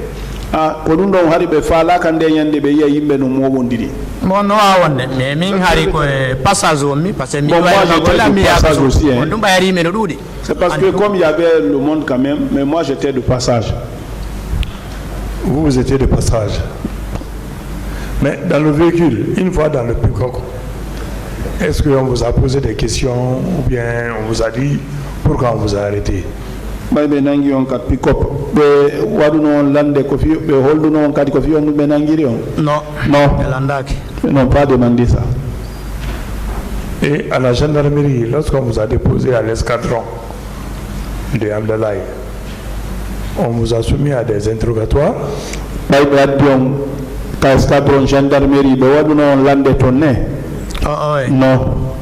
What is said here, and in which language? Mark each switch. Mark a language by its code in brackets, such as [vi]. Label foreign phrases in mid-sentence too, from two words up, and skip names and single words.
[fr] C'est parce que comme il y avait le monde quand même, mais moi j'étais de passage. Vous étiez de passage. Mais dans le véhicule, une fois dans le pick-up, Est-ce qu'on vous a posé des questions ou bien on vous a dit pourquoi on vous a arrêté? [ff] Ɓe nangi on kat pick-up ɓe waɗuno on lande ko fi ɓe holluno on kadi ko fi on ɗum ɓe nangiri on? [fr] Non. Non. [ff] Landaki. [fr] Ils n'ont pas demandé ça. Et à la gendarmerie, lorsqu'on vous a déposé à l'escadron de Abdallah, on vous a soumis à des interrogatoires. Escadron gendarmerie, non.